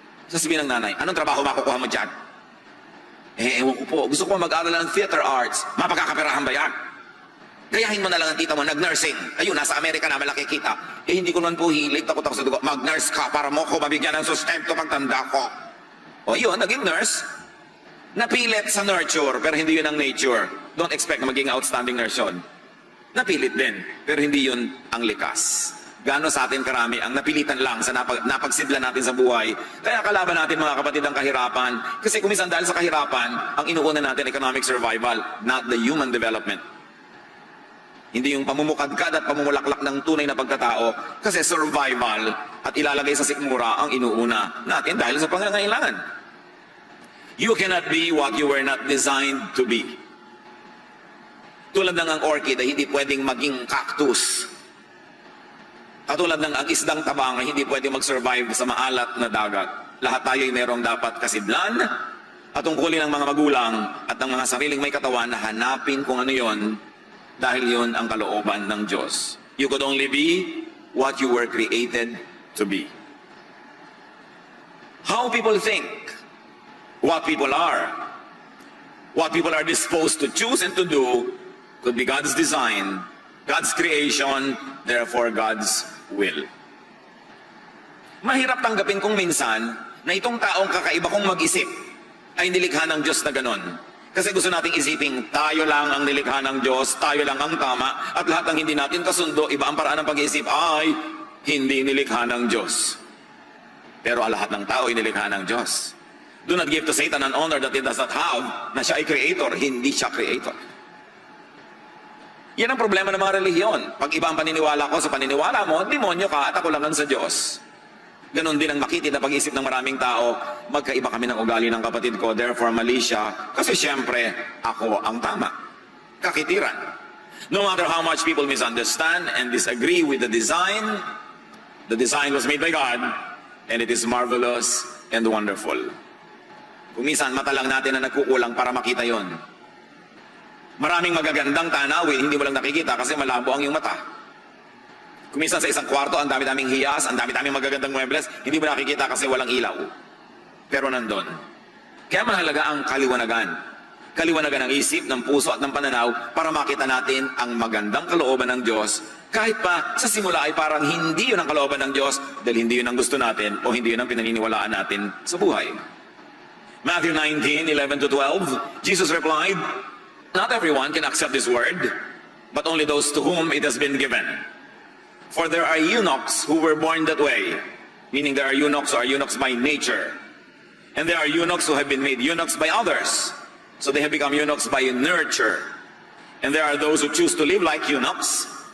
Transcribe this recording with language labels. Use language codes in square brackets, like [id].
[tl] Sasabihin ng nanay, anong trabaho makukuha mo dyan? Ewan ko po, gusto ko mag-aral ng theater arts. Mapagkakaperahan ba yan? Gayahin mo na lang ang tita mo, nag-nursing. Ayun, nasa Amerika na, malaki kita. Hindi ko naman po hilig, takot ako sa dugo. Mag-nurse ka para mo ko mabigyan ng sustento pagtanda ko. O yun, naging nurse. Napilit sa nurture, pero hindi yun ang nature. [en] Don't expect [tl] na maging [en] outstanding nurse yun. [tl] Napilit din, pero hindi yun ang likas. Gano sa atin karami ang napilitan lang sa napagsidla natin sa buhay. Kaya kalaban natin mga kapatid ang kahirapan. Kasi kumisan dahil sa kahirapan, ang inuuna natin [en] economic survival, not the human development. [tl] Hindi yung pamumukadkad at pamumulaklak ng tunay na pagkatao kasi survival at ilalagay sa sikmura ang inuuna natin dahil sa pangangailangan. [en] You cannot be what you were not designed to be. [tl] Tulad ng ang orchid ay hindi pwedeng maging cactus. Katulad ng ang isdang tabang ay hindi pwedeng mag-survive sa maalat na dagat. Lahat tayo ay merong dapat kasidlan at tungkulin ng mga magulang at ng mga sariling may katawan na hanapin kung ano yon. Dahil yun ang kalooban ng Diyos. [en] You could only be what you were created to be. How people think, what people are disposed to choose and to do, could be God's design, God's creation, therefore God's will. [tl] Mahirap tanggapin kung minsan na itong taong kakaiba kong mag-isip ay nilikha ng Diyos na ganon. Kasi gusto nating isiping, tayo lang ang nilikha ng Diyos, tayo lang ang tama, at lahat ng hindi natin kasundo, iba ang paraan ng pag-iisip, ay hindi nilikha ng Diyos. Pero ang lahat ng tao ay nilikha ng Diyos. [en] Do not give to Satan an honor that he does not have, [tl] na siya ay creator, hindi siya creator. Yan ang problema ng mga relihiyon. Pag iba ang paniniwala ko sa paniniwala mo, demonyo ka at ako lang sa Diyos. Ganon din ang makitid na pag-isip ng maraming tao, magkaiba kami ng ugali ng kapatid ko, therefore mali siya, kasi siyempre, ako ang tama. Kakitiran. [en] No matter how much people misunderstand and disagree with the design was made by God, and it is marvelous and wonderful. [tl] Kung minsan, mata lang natin na nagkukulang para makita yon. Maraming magagandang tanawin, hindi mo lang nakikita kasi malabo ang iyong mata. Kung minsan sa isang kwarto, ang dami-daming hiyas, ang dami-daming magagandang muebles, hindi mo nakikita kasi walang ilaw. Pero nandun. Kaya mahalaga ang kaliwanagan. Kaliwanagan ng isip, ng puso at ng pananaw para makita natin ang magandang kalooban ng Diyos. Kahit pa sa simula ay parang hindi yun ang kalooban ng Diyos dahil hindi yun ang gusto natin o hindi yun ang pinaniniwalaan natin sa buhay. [en] Matthew 19:11-12, Jesus replied, "Not everyone can accept this word, but only those to whom it has been given. For there are eunuchs who were born that way," meaning there are eunuchs who are eunuchs by nature. And there are eunuchs who have been made eunuchs by others. So they have become eunuchs by nurture. And there are those who choose to live like eunuchs.